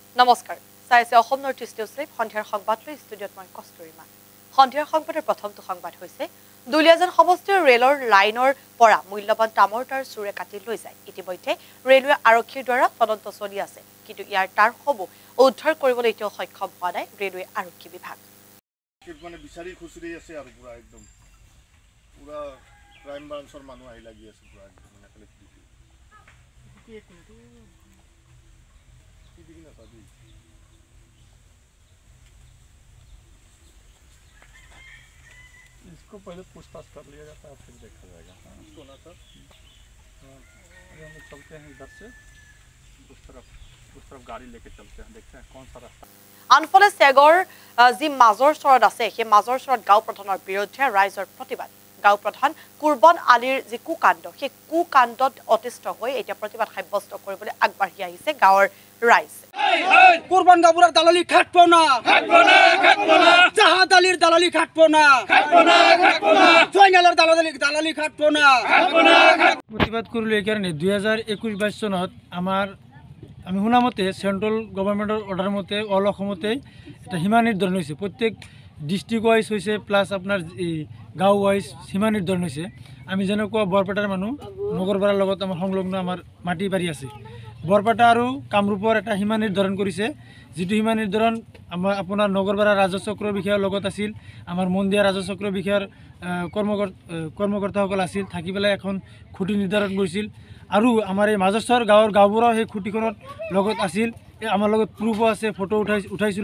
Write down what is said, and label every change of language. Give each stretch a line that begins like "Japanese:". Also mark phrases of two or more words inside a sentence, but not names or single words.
Assamese: নমস্কাৰ চাইছে অসম নৰ্থ ইষ্ট নিউজ লাইভ সন্ধিয়াৰ সংবাদ লৈ ষ্টুডিঅ'ত মই কষ্টুৰিমা সন্ধিয়াৰ সংবাদৰ প্ৰথমটো সংবাদ হৈছে দুলিয়াজান সমষ্টিৰ ৰেলৰ লাইনৰ পৰা মূল্যৱান তামৰ তাৰ চুৰে কাটি লৈ যায় ইতিমধ্যে ৰেলৱে আৰক্ষীৰ দ্বাৰা তদন্ত চলি আছে কিন্তু ইয়াৰ তাৰসমূহ উদ্ধাৰ কৰিবলৈ এতিয়াও সক্ষম হোৱা নাই ৰেলৱে আৰক্ষী বিভাগ মানে বিচাৰি খুচৰি আছে আৰু পুৰা একদম পুৰা
English: crime branch
Assamese: মানুহ আহি লাগি আছে পুৰা একদম মানে খালি
Hindi: इसको पहले पूछताछ कर लिया जाता है फिर देखा जाएगा सोना सर हम चलते हैं इधर से उस तरफ गाड़ी लेके चलते हैं देखते हैं कौन सा रास्ता
Assamese: আনফালে চেগৰ যি মাজৰ চৰত আছে সেই মাজৰ চৰত গাঁও প্ৰধানৰ বিৰুদ্ধে ৰাইজৰ প্ৰতিবাদ গাঁও প্ৰধান কুৰবন আলীৰ যি কুকাণ্ড সেই কুকাণ্ডত অতিষ্ঠ হৈ এতিয়া প্ৰতিবাদ সাব্যস্ত কৰিবলৈ আগবাঢ়ি আহিছে গাঁৱৰ ৰাইজ
Bangla: কুরবান গাবুরার দালালি খাটবো না জাহাদ আলীর দালালি খাটবো না জয়নালের দালালি খাটবো না প্রতিবাদ করলো এই কারণে 2021-22 সনত আমি শুনা মতে সেন্ট্রাল গভর্নমেন্টের অর্ডার মতে অল অসমতে এটা সীমা নির্ধারণ হয়েছে প্রত্যেক ডিস্ট্রিক্ট ওয়াইজ হয়েছে প্লাস আপনার এই গাঁও ওয়াইজ সীমা নির্ধারণ হয়েছে
Assamese: আমি যেনেকুৱা বৰপেটাৰ মানুহ নগৰপাৰাৰ লগত আমাৰ সংলগ্ন আমাৰ মাটি বাৰী আছে বৰপেটা আৰু কামৰূপৰ এটা সীমা নিৰ্ধাৰণ কৰিছে যিটো সীমা নিৰ্ধাৰণ আপোনাৰ নগৰপাৰা ৰাজচক্ৰ বিষয়াৰ লগত আছিল আমাৰ মন্দিয়া ৰাজচক্ৰ বিষয়াৰ কৰ্মকৰ্তাসকল আছিল থাকি পেলাই এখন খুঁটি নিৰ্ধাৰণ কৰিছিল আৰু আমাৰ এই মাজস্বৰ গাঁৱৰ গাঁওবোৰৰ সেই খুঁটিখনত লগত আছিল আমাৰ লগত প্ৰুফো আছে ফটো উঠাইছিলোঁ